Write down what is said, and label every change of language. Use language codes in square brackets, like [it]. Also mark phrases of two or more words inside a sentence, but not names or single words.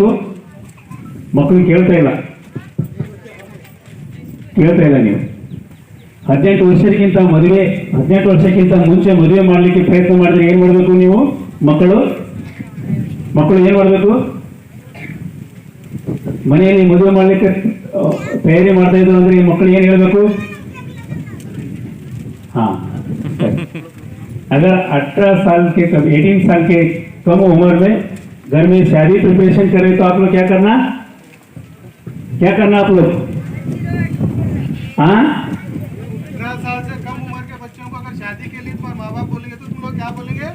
[kn] ಮಕ್ಕಳು ಕೇಳ್ತಾ ಇಲ್ಲ ನೀವು 18 ವರ್ಷಕ್ಕಿಂತ ಮದುವೆ, 18 ವರ್ಷಕ್ಕಿಂತ ಮುಂಚೆ ಮದುವೆ ಮಾಡಲಿಕ್ಕೆ ಪ್ರಯತ್ನ ಮಾಡಿದ್ರೆ ಏನು ಮಾಡಬೇಕು? ನೀವು ಮಕ್ಕಳು ಏನು ಮಾಡಬೇಕು? ಮನೆಯಲ್ಲಿ ಮದುವೆ ಮಾಡಲಿಕ್ಕೆ ತಯಾರಿ ಮಾಡ್ತಾ ಇದ್ರು ಅಂದ್ರೆ ಈ ಮಕ್ಕಳು ಏನು ಹೇಳಬೇಕು? [hi] हाँ, अगर 18 साल के 18 साल के कम उम्र में घर में शादी प्रिपरेशन करें तो आप लोग क्या करना आप लोग? हाँ, 18 साल से कम उम्र के बच्चों को अगर शादी के लिए तुम्हारे माँ बाप बोलेंगे तो तुम लोग क्या बोलेंगे?